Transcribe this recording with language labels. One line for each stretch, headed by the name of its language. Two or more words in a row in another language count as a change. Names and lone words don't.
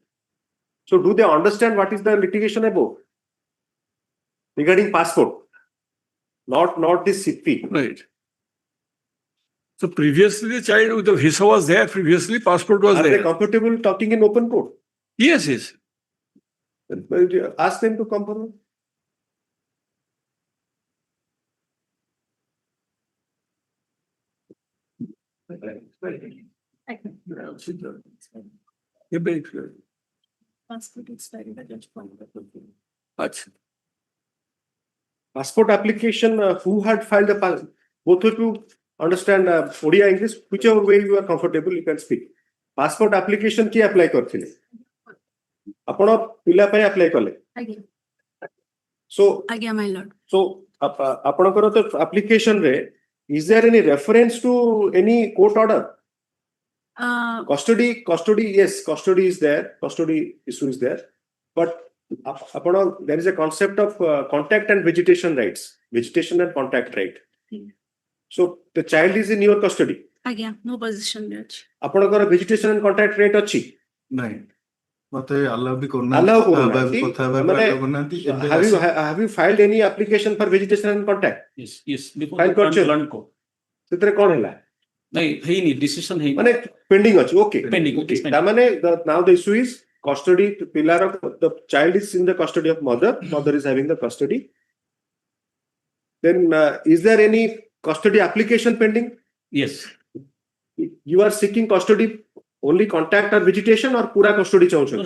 English: So do they understand what is the litigation about regarding passport? Not this CP. Right. So previously the child with the visa was there. Previously passport was Are they there. comfortable talking in open court? Yes, yes. Ask them to come forward.
Hindi: ये भी एक-
English: Passport expired at that point.
Hindi: अच्छा.
English: Passport application, who had filed the both of you understand Odia English, whichever way you are comfortable, you can speak. Passport application
Odia: କି apply କରିଥିଲେ? ଆପଣ ପିଲା ପାଇଁ apply କଲେ? ଆଜ୍ଞା
English: So,
Odia: ଆଜ୍ଞା my lord.
English: so
Odia: ଆପଣଙ୍କର ତ application ରେ,
English: is there any reference to any court order? Custody, yes, custody is there, custody issue is there, but there is a concept of contact and vegetation rights, vegetation and contact right. So the child is in your custody.
Odia: ଆଜ୍ଞା ମୋ ପୋଜିସନରେ ଅଛି ଆପଣଙ୍କର
English: vegetation and contact right
Odia: ଅଛି? ନାଇଁ ମତେ allow ବି କରୁନାହାନ୍ତି Allow କରୁନାହାନ୍ତି? କଥା ହେବାକୁ ମାନେ, allow କରୁନାହାନ୍ତି ଏବେ
English: have you filed any application for vegetation and contact? Yes, before File the
Odia: କରିଛ?
English: land court.
Odia: ସେଥିରେ କଣ ହେଲା? ନାଇଁ ହେଇନି decision ହେଇନି. ମାନେ pending ଅଛି,
English: okay. Pending, it is Okay. pending. ତାମାନେ now the issue is custody, the child is in the custody of mother is having the custody. Then is there any custody application pending? Yes. You are seeking custody only contact or vegetation or
Odia: ପୁରା custody ଚାହୁଁଛନ୍ତି?